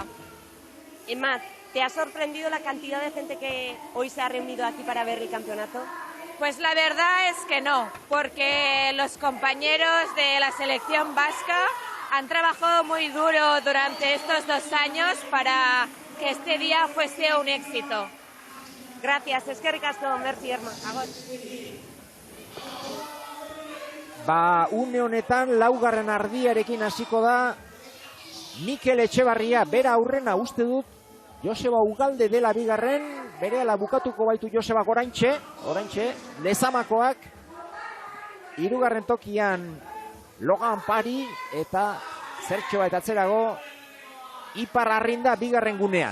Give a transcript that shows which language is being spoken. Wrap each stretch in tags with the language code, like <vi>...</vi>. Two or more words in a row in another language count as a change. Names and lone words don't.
<es>Emma, ¿te ha sorprendido la cantidad de gente que hoy se ha reunido aquí para ver el campeonato? Pues la verdad es que no, porque los compañeros de la selección vasca han trabajado muy duro durante estos 2 años para que este día fuese un éxito. Gracias,</es> <eu>eskerrik asko,</eu> <fr>merci, Irma.</fr> <eu>Une honetan laugarren ardiarekin hasiko da Mikel Etxebarria, bera aurrena uste dut Joseba Ugalde dela bigarren, berehala bukatuko baitu Joseba oraintxe, Lezamakoak, 3. tokian Loran Paris eta zertxoa eta atzerago Ipar Arrinda bigarren gunean.</eu>